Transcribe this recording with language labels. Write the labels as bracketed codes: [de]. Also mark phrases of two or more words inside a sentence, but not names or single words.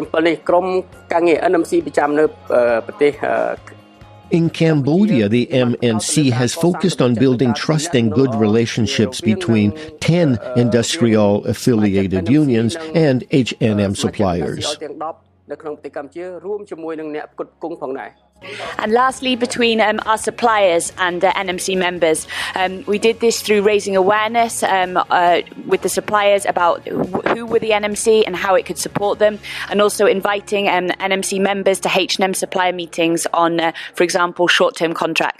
[en] In Cambodia, the MNC has focused on building trust and good relationships between 10 industrial-affiliated unions and H&M suppliers. [km] នៅក្នុងប្រទេសកម្ពុជារួមជាមួយនឹងអ្នកផ្គត់ផ្គង់ផងដែរ [en] And lastly, between our suppliers and NMC members, we did this through raising awareness with the suppliers about who were the NMC and how it could support them, and also inviting NMC members to H&M supplier meetings on, for example, short-term contracts.